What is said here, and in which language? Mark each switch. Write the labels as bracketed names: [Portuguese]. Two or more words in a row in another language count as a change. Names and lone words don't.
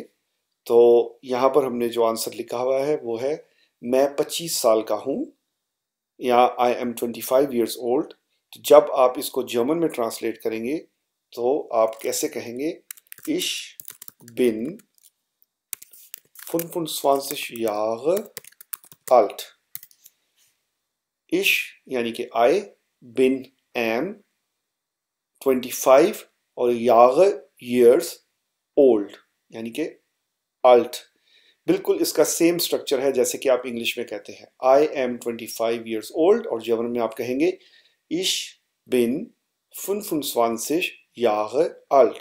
[Hindi] तो यहाँ पर हमने जो आंसर लिखा हुआ है वो है, मैं 25 साल का हूँ, या [English] I am 25 years old. [Hindi] तो जब आप इसको जर्मन में ट्रांसलेट करेंगे तो आप कैसे कहेंगे? [German] Ich bin 25 Jahre alt. [Hindi] इश यानी कि आई, बिन एम, 25 और यार [English] years old [Hindi] यानी कि अल्ट। बिल्कुल इसका [English] same structure [Hindi] है जैसे कि आप इंग्लिश में कहते हैं, [English] I am 25 years old, [Hindi] और जर्मन में आप कहेंगे [German] Ich bin 25 Jahre alt.